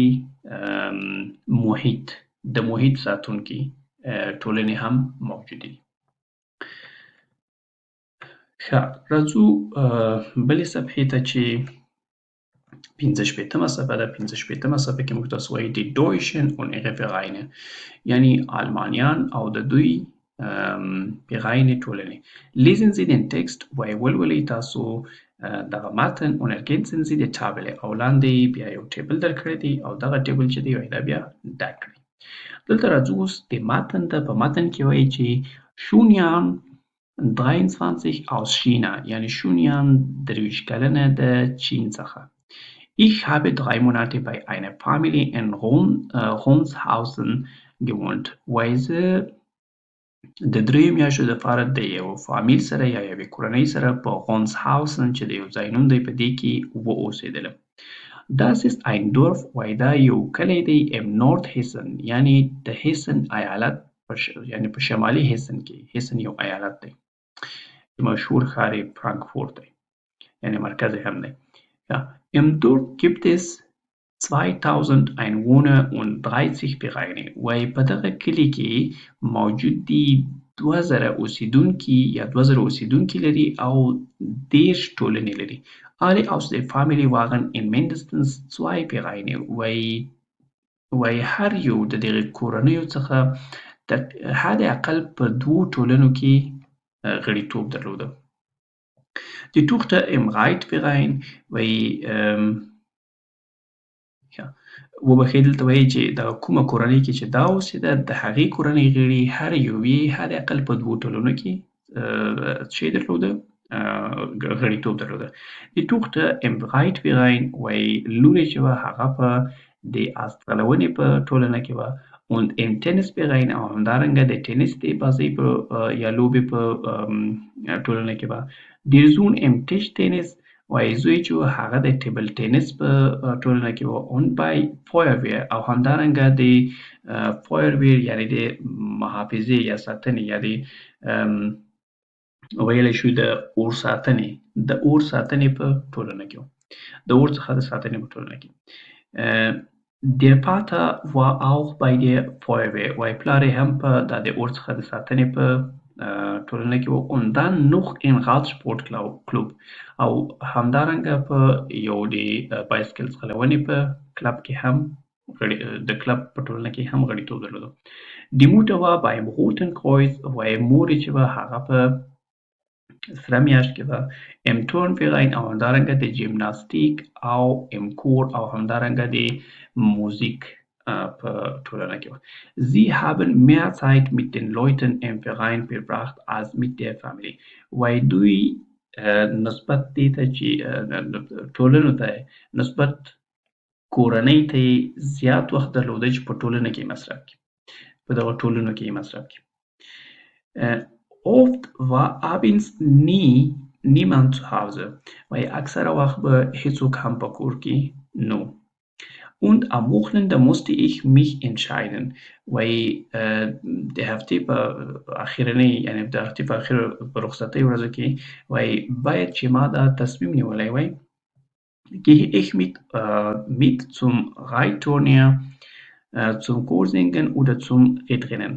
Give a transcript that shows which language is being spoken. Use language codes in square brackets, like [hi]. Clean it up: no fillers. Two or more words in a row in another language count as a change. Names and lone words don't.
[ps] محیط ساتونکي ټولنې هم موجودې دي ښه راځو بلې صفحې ته چې 55مه صفحه ده 55مه صفحه کې موږ تاسو وایي د Deutschen [de] und ihre Vereine [ps] یعنی آلمانیان او د دوی Vereine ټولنې [de] lesen Sie den Text [ps] وایي ولولئ تاسو دغه متن [de] und ergänzen Sie die Tabelle [ps] او لاندې بیا یو ټیبل درکړی دی او دغه ټیبل چې دی دا بیا ډک کړئ دلته راځو اوس د متن ته په متن کې وایي چې شونیان 23 [de] aus China [ps] یعنی شونیان 23 کلنه د چین څخه [de] Ich habe 3 Monate bei einer Familie in Ronshausen gewohnt. [ps] وایي زه د 3 میاشتو دپاره د یو فامیل سره یا یوې کورنۍ سره په Ronshausen چې د یو ځای نوم دی په دې کې واوسېدلم. [de] Das ist ein Dorf [ps] وایي دا یو کلی دی [de] im Nordhessen [ps] یعنی د هیسن ایالت یعنی په شمالي هیسن کې هیسن یو ایالت دی مشهور ښار یې فرانکفورت دی یعنی مرکز هم دی [de] Im Dorf gibt es 2000 Einwohner und 30 Vereine [ps] وایي په دغه کلي کې موجود دي 2000 اوسیدونکي یا 2000 اوسیدونکي لري او 10 ټولنې لري [de] Alle aus der Familie waren in mindestens 2 Vereine [ps] وایي هر یو د دغه کورنیو څخه حد اقل په 2 ټولنو کې غړیتوب درلوده [de] Die Tochter im Reitverein [ps] وایي وبښئ دلته وایي چې دغه کومه کورنۍ کې چې دا اوسېده د هغې کورنۍ غړي هر یو یې حداقل په 2 ټولنو کې څه درلوده غړیتوب درلوده. [de] Die Tochter im Breitverein [ps] وایي لورې چې وه هغه په د آسترالونې په ټولنه کې وه [de] und im Tennisverein [ps] او همدارنګه د ټینس د بازۍ په یا لوبې په ټولنه کې وه. [de] Der Sohn im Tischtennis [ps] وایي زوی چې و هغه د ټیبل ټینس په ټولنه کې و [de] und bei Feuerwehr [ps] او همدارنګه د Feuerwehr یعنې د محافظې یا ساتنې یا د ویلی شو د اور ساتنې په ټولنه کې و. د اور څخه د ساتنې په ټولنه کې. [de] Der Vater war auch bei der Feuerwehr [ps] وایي پلار یې هم په د اور څخه د ساتنې په ټولنه کې و [de] und dann noch im Radsportclub [ps] او همدارنګه په یو د بایسکل ځغلونې په کلب کې هم د کلب په ټولنه کې هم غړیتوب درلوده. [de] Die Mutter war beim Roten Kreuz [ps] وایي مور یې چې وه هغه په سره میاشت کې وه. [de] im Turnverein [ps] او همدارنګه د جیمناستیک او [de] im Chor [ps] او همدارنګه د موزیک په ټولنه کې وه. [de] Sie haben mehr Zeit mit den Leuten im Verein verbracht als mit der Familie. [ps] وایي دوی نسبت دې ته چې ټولنو ته نسبت کورنۍ ته یې زیات وخت درلوده چې په ټولنه کې مصرف کړي په دغه ټولنو کې یې مصرف کړي. [de] Oft war abends niemand zu Hause. [ps] وایي اکثره وخت به هیڅوک هم په کور کې نه و. [de] Und am Wochenende musste ich mich entscheiden. [ps] وایي د هفتې په اخرنۍ یعنې د هفتې په اخر په رخصتۍ ورځو کې وایي باید چې ما دا تصمیم نیولی وای [de] gehe ich mit zum Reitturnier, zum Kursingen oder zum Wettrennen.